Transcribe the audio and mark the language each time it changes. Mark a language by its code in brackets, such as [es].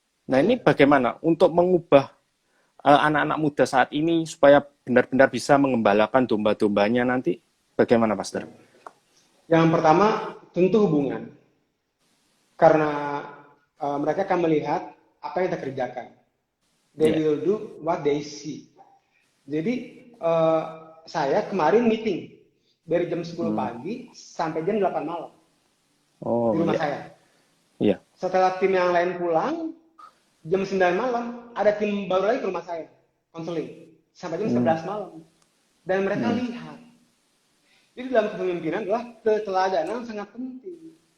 [id] Nah, ini bagaimana untuk mengubah anak-anak muda saat ini supaya benar-benar bisa mengembalakan domba-dombanya nanti? Bagaimana, Pastor? Yang pertama, tentu hubungan. Karena mereka akan melihat apa yang kita kerjakan. [en] They will do what they see. [id] Jadi, saya kemarin meeting dari jam 10 pagi sampai jam 8 malam di rumah saya. Iya. Setelah tim yang lain pulang, jam 9 malam, ada tim baru lagi ke rumah saya, konseling. Sampai jam 11 malam. Dan mereka lihat. Jadi dalam kepemimpinan adalah keteladanan sangat penting.